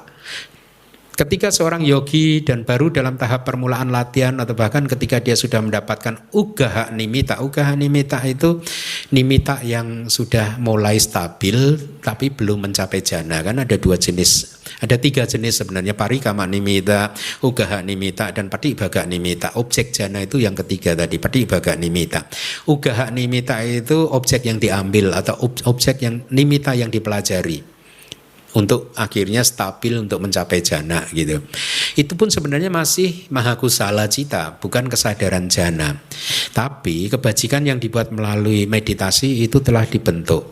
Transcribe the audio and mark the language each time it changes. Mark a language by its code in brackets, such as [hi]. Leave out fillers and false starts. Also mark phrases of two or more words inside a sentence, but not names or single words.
[id] Ketika seorang yogi dan baru dalam tahap permulaan latihan atau bahkan ketika dia sudah mendapatkan [pi] ugaha nimitta [id] itu nimitta yang sudah mulai stabil tapi belum mencapai jana. Kan ada 2 jenis, ada 3 jenis sebenarnya, [pi] parikama nimitta, ugaha nimitta, dan patibhaga nimitta. [id] Objek jana itu yang ketiga tadi, [pi] patibhaga nimitta. Ugaha nimitta [id] itu objek yang diambil atau objek yang nimitta yang dipelajari untuk akhirnya stabil untuk mencapai jana gitu. Itu pun sebenarnya masih [pi] mahakusala cita, [id] bukan kesadaran jana. Tapi kebajikan yang dibuat melalui meditasi itu telah dibentuk.